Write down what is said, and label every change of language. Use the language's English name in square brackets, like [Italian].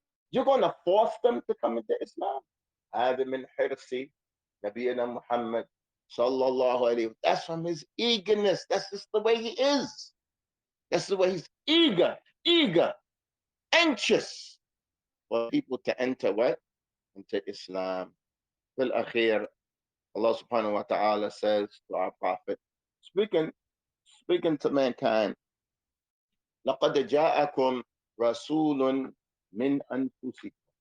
[English] You're going to force them to come into Islam. [Arabic] هذا من حرص نبينا محمد صلى الله عليه وسلم. [English] That's from his eagerness. That's just the way he is. That's the way he's eager, anxious for people to enter what? Into Islam. Fil akhir, Allah subhanahu wa ta'ala says to our Prophet, speaking to mankind, [Arabic] لَقَدْ جَاءَكُمْ رَسُولٌ مِّنْ أَنفُسِكُمْ.